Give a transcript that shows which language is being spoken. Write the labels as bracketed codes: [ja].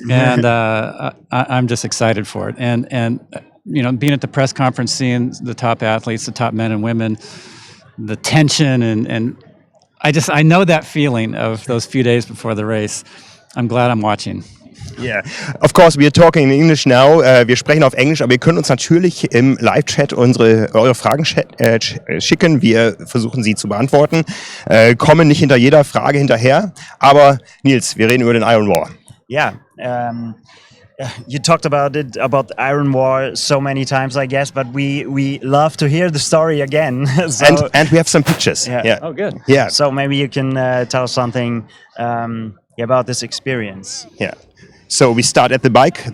[en] And I'm just excited for it. And you know, being at the press conference, seeing the top athletes, the top men and women, the tension, and I know that feeling of those few days before the race. I'm glad I'm watching. Yeah, of course, we are talking in English now. [de] Wir sprechen auf Englisch, aber ihr könnt uns natürlich im Live-Chat eure Fragen schicken. Wir versuchen sie zu beantworten. Kommen nicht hinter jeder Frage hinterher. Aber Nils, wir reden über den Ironwar. [en] Yeah. You talked about Ironwar so many times, I guess, but we love to hear the story again. So, and we have some pictures. Yeah. Oh, good. Yeah. So maybe you can tell us something about this experience. Yeah. So we start at the bike.